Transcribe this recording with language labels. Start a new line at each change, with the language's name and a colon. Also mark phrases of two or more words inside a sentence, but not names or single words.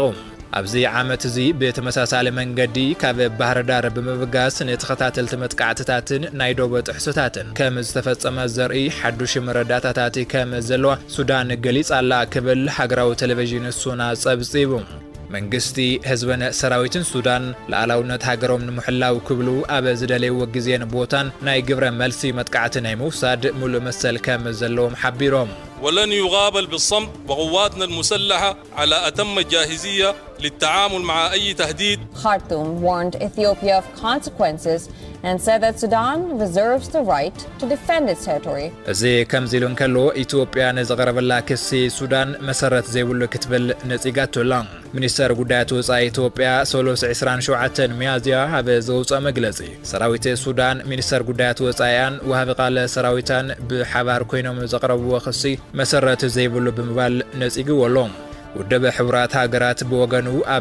Tigrinya: ኣብዚ ዓመት እዚ በተመሳሳለ መንገዲ ካብ ባህር ዳር ብምብጋስ ነተኸታተልቲ መጥቃዕትታትን ናይ ዶቦ ጥሕስታትን ከም ዝተፈጸመ ዘርኢ ሓዱሽ መረዳእታታት ከም ዘለዋ ሱዳን ገሊጻ ኣላ ክብል ሃገራዊ ቴሌቪዥን ሱና ጸብጺቡ መንግስቲ ህዝበን ሰራዊትን ሱዳን ለዓላውነት ሃገሮም ንምሕላው ክብሉ ኣብ ዝደለይዎ ግዜን ቦታን ናይ ግብረ መልሲ መጥቃዕቲ ናይ ምውሳድ ሙሉእ መሰል ከም ዘለዎም ሓቢሮም
Arabic: ولن يغابل بالصمت وقواتنا المسلحة على أتم الجاهزية للتعامل مع أي تهديد.
English: Khartoum warned Ethiopia of consequences and said that Sudan reserves the right to defend its territory.
Tigrinya: እዚ ከም ziilun kallo ኢትዮጵያ ንዝቐረበላ ክሲ ሱዳን መሰረት ዘይብሉ ክትብል ነጺጋቶላ ሚኒስተር ጉዳያት ወጻኢ ኢትዮጵያ ሶሎስ 27 ሚያዝያ ኣብ ዘውፅአ መግለጺ ሰራዊት ሱዳን ሚኒስተር ጉዳያት ወጻኢያን ወሃቢ ቃል ሰራዊታን ብሓባር ኮይኖም ዘቕረብዎ ክሲ መሰረት ዘይብሉ ብምባል ነጺግዎሎም ውድብ ሕብራት ሃገራት ብወገኑ ኣብ